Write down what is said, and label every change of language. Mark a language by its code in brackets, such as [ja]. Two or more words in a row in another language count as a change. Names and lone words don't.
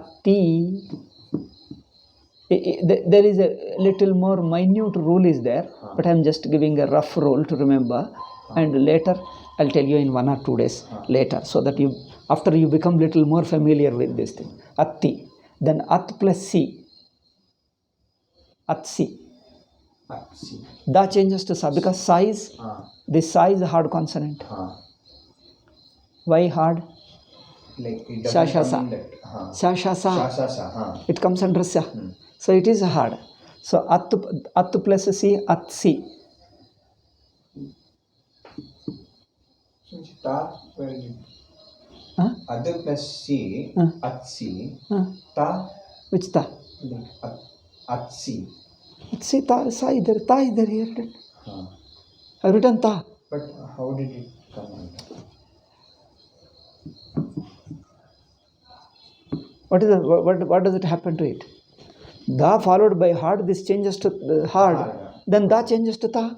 [en] There is a little more minute rule is there, but I am just giving a rough rule to remember. And later, I'll tell you in 1 or 2 days later, so that you, after you become little more familiar with this thing. Atti. Then At plus Si. Atsi. Da changes to Sa because size. This Sa is a hard consonant. Why hard? Like it Sha, doesn't sha, come sa. in that. Sha, sha, sa. Sha, sa. It comes under Sa. So it is hard. So At plus Si, Atsi. Ta, where is it? Ad plus Si, Atsi. Ta. Which Ta? Atsi. Atsi, Ta, Sa, idhar, Ta, idhar, here. I've written Ta. But how did it come out? What does it happen to it? Da followed by hard, this changes to hard. Then Da changes to Ta.